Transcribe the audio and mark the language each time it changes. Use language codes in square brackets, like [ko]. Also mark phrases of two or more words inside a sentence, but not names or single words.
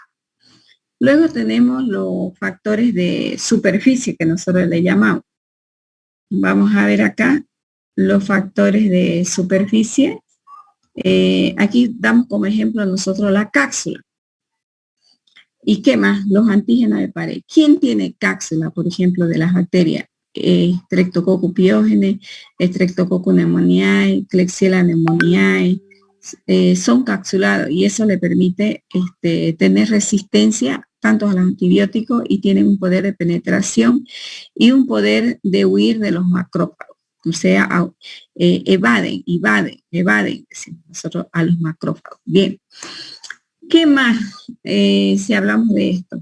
[es] Luego tenemos los factores de superficie que nosotros le llamamos. Vamos a ver acá los factores de superficie. Aquí damos como ejemplo nosotros la cápsula. ¿Y qué más? Los antígenos de pared. ¿Quién tiene cápsula, por ejemplo, de las bacterias? Streptococcus pyogenes, Streptococcus pneumoniae, Klebsiella pneumoniae, son capsulados y eso le permite tener resistencia tanto a los antibióticos y tienen un poder de penetración y un poder de huir de los macrófagos. O sea, evaden, decimos nosotros a los macrófagos. Bien. ¿Qué más si hablamos de esto?